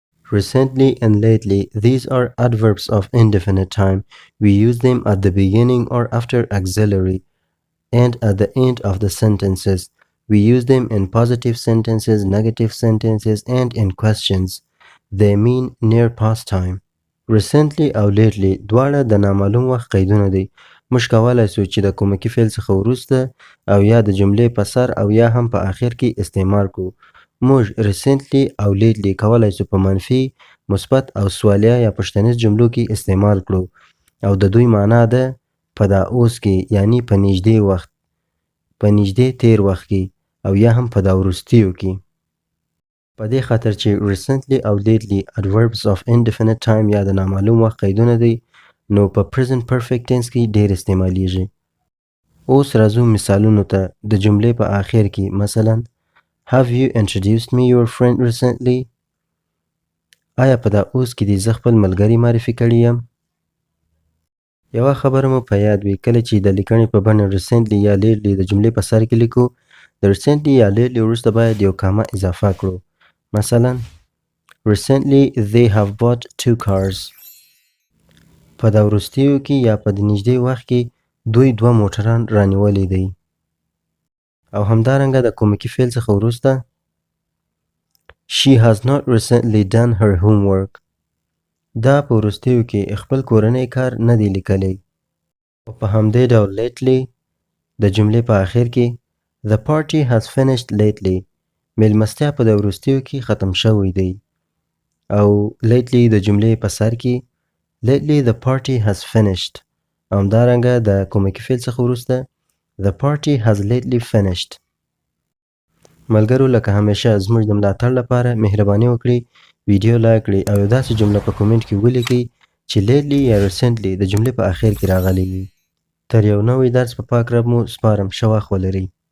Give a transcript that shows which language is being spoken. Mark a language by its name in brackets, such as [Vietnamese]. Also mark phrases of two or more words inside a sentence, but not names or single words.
[English] Recently and lately, these are adverbs of indefinite time. We use them at the beginning or after auxiliary and at the end of the sentences. We use them in positive sentences, negative sentences, and in questions. They mean near past time. [Pashto] Recently او lately دواړه د نامعلوم وخت قیدونه دي. موږ کولای سو چې د کومکي فعل څخه وروسته او یا د جملې په سر او یا هم په آخر کې استعمال کړو. موږ recently او lately کولای سو په منفي، مثبت او سوالیه یا پوښتنیز جملو کې استعمال کړو او د دوی معنا ده په دا اوس کې یعنی په نږدې وخت، په نږدې تیر وخت کې او یا هم په دا وروستیو کې. په دې خاطر چې recently او lately [English] adverbs of indefinite time [Pashto] یا د نامعلوم وخت قیدونه دي نو په [English] present perfect tense [Pashto] کې ډیر استعمالیږي. اوس راځو مثالونو ته. د جملې په آخر کې مثلا [English] Have you introduced me your friend recently؟ [Pashto] آیا په دا اوس کې دې زه خپل ملګری معرفي کړی یم؟ یوه خبره مو په یاد وي کله چې د لیکنې په بڼه recently یا lately د جملې په سر کې لیکو د recently یا lately وروسته باید یو کامه اضافه کړو. [English] مثلا Recently they have bought 2 cars. [Pashto] په دا وروستیو کې یا په د نږدې وخت کې دوی 2 موټران رانیولي دي. او همدارنګه د کومکي فعل څخه وروسته [English] She has not recently done her homework. [Pashto] دا په وروستیو کې خپل کورنی کار نه دی لیکلی. او په همدې ډول lately د جملې په آخر کې [English] The party has finished lately. [Pashto] میلمستیا په د وروستیو کې ختم شوی دی. او lately د جملې په سر کې [English] Lately the party has finished. [Pashto] او همدارنګه د کومکي فعل څخه وروسته [English] The party has lately finished. [Pashto] ملګرو لکه همیشه زموږ د ملاتړ لپاره مهرباني وکړئ ویډیو لایک کړئ او یو داسې جمله په کومنټ کې ولیکئ چې lately یا recently د جملې په آخر کې راغلی وي. تر یو نوی درس په پاک رب مو سپارم. ښه وخت ولرئ.